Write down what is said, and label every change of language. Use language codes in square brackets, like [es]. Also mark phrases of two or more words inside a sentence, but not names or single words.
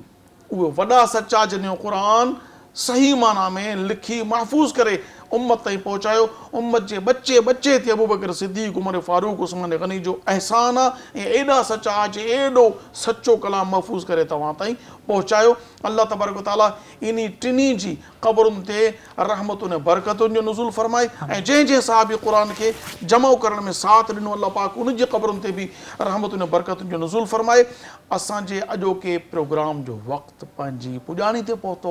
[sd] उहे वॾा सचा जंहिं क़ुरान सही माना में लिखी महफ़ूज़ करे उम्मत ताईं पहुचायो। उम्मत जे बच्चे बच्चे ते अबू बकर सिद्दीक़, उमर फारूक, उस्मान गनी जो एहसान आहे ऐं एॾा सचा जे एॾो सचो कलाम महफ़ूज़ करे तव्हां ताईं पहुचायो। अल्लाह [ar] تبارك وتعالى [sd] इन टिनी जी क़बरुनि ते रहमतुनि ऐं बरकतुनि जो नुज़ूल फरमाए ऐं जंहिं साहबी क़ुरान खे जमा करण में साथ ॾिनो अल्लाह पाक उन जी क़बरुनि ते बि रहमतुनि ऐं बरकतुनि जो नुज़ूल फरमाए। असांजे अॼोके प्रोग्राम जो वक़्तु पंहिंजी पुॼाणी ते पहुतो।